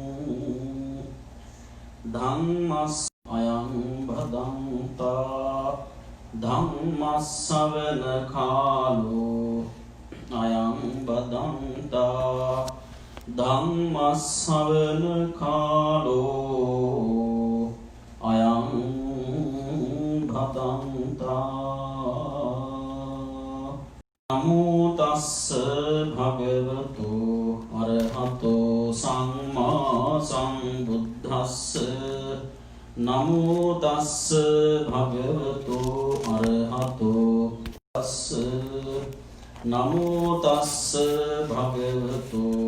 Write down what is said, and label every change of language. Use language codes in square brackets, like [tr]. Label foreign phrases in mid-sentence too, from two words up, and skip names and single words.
[pi] ධම්මස් අයං භදන්තා ධම්මස්සවන කාලෝ අයං බදන්තා ධම්මස්සවන කාලෝ අයං බදන්තා නමෝ තස්ස භගවතු අරහතෝ සම්මා සම්බුද්දස්ස නමෝ තස්ස භගවතු අරහතෝ තස්ස නමෝ තස්ස භගවතු